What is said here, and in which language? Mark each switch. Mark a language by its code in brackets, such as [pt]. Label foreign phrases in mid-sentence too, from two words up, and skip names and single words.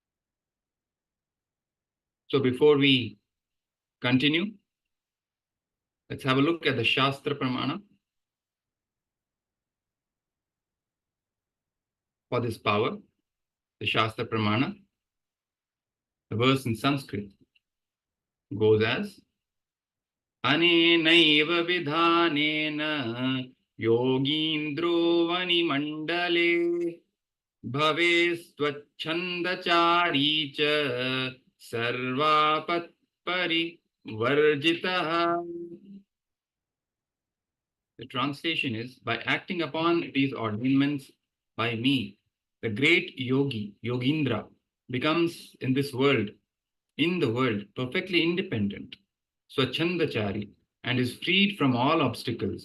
[en] So before we continue. Let's have a look at the [sa] Shastra Pramana [en] for this power. The [sa] Shastra Pramana, [en] the verse in Sanskrit goes as [sa] Anenaiva vidhanena yogindro vanimandale bhave swachandachari cha sarvapat parivarjitaha. [en] The translation is, by acting upon these ordainments by me, the great yogi, Yogindra, becomes in the world, perfectly independent, Swachandachari, and is freed from all obstacles.